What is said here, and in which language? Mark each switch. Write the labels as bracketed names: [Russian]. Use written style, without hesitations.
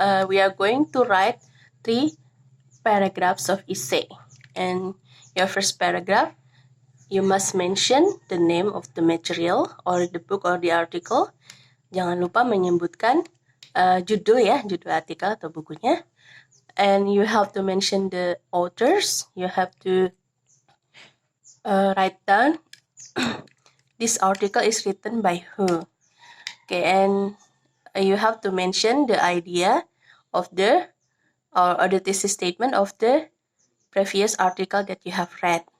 [English] We are going to write 3 paragraphs of essay. And your first paragraph, you must mention the name of the material or the book or the article. [Indonesian] Jangan lupa menyebutkan judul ya, judul artikel atau bukunya. [English] And you have to mention the authors. You have to write down this article is written by who. Okay, and you have to mention the idea of the or the thesis statement of the previous article that you have read.